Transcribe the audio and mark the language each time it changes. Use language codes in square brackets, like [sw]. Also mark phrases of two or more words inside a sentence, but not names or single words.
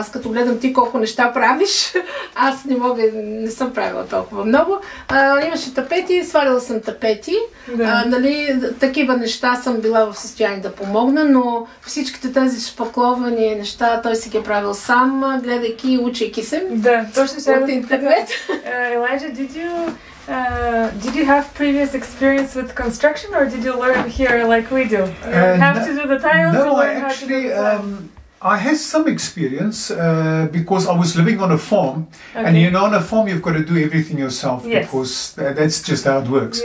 [bg] Аз като гледам ти колко неща правиш, аз не съм правила толкова много. Имаше тапети, свалила съм тапети. Нали, такива неща съм била в състояние да помогна, но всичките тези шпакловани неща той си ги правил сам, гледайки и учейки се. Да, точно ще от интернет. Илайджа, [en] did you have previous experience with construction, or did you learn here like we do? You have to do the tiles. No, I had some experience because I was living on a farm, and on a farm you've got to do everything yourself because that's just how it works.